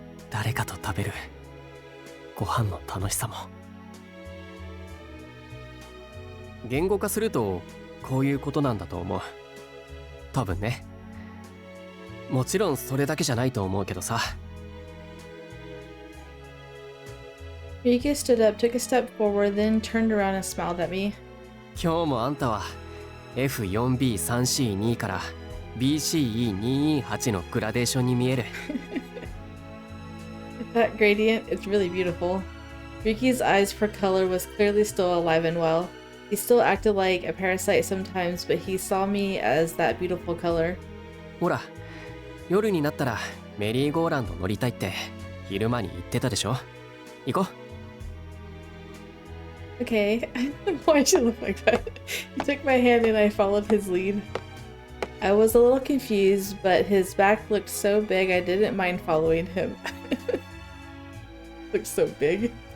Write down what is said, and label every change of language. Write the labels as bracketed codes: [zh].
[ja] 誰かと食べるご飯の楽しさも。言語化するとこういうことなんだと思う。多分ね。もちろんそれだけじゃないと思うけどさ。 [en] Ryuki stood up, took a step forward, then turned around and smiled at me. [ja] 今日もあんたは F4B3C2 から BCE228 のグラデーションに見える。 [en] That gradient, it's really beautiful. Ryuki's eyes for color was clearly still alive and well. He still acted like a parasite sometimes, but he saw me as that beautiful color. [ja] ほら、夜になったらメリーゴーランド乗りたいって昼間に言ってたでしょ。行こう。 [en] Okay, why should look like that? He took my hand and I followed his lead. I was a little confused, but his back looked so big I didn't mind following him. Looks so big.